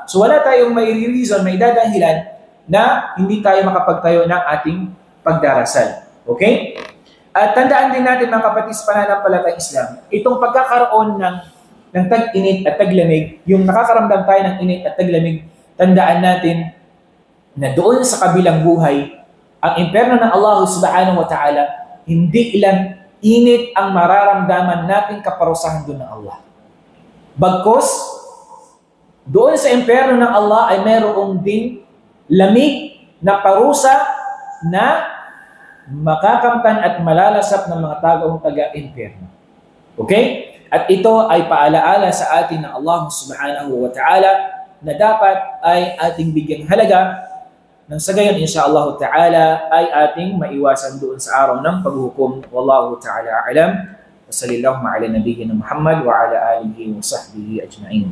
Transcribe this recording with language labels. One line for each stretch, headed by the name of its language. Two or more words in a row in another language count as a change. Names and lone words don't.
Filipino: So wala tayong may reason, may dadahilan na hindi tayo makapagtayo ng ating pagdarasal. Okay? At tandaan din natin mga kapatid sa pananampalatayang Islam, itong pagkakaroon ng tag-init at taglamig, yung nakakaramdam tayo ng init at taglamig, tandaan natin na doon sa kabilang buhay, ang impyerno ng
Arabic: الله سبحانه وتعالى,
Filipino: hindi ilang init ang mararamdaman nating kaparusahan doon ng Allah. Bagkus, doon sa impyerno ng Allah ay mayroong ding lamig na parusa na makakamtan at malalasap ng mga taong taga-impyerno. Okay? At ito ay paalaala sa atin ng
Arabic: الله سبحانه وتعالى
Filipino: na dapat ay ating bigyang halaga nang sa gayon,
Arabic: إن شاء الله تعالى,
Filipino: ay ating maiwasan doon sa araw ng paghukom.
Arabic: والله تعالى أعلم. وصلى الله على نبينا محمد وعلى آله وصحبه أجمعين.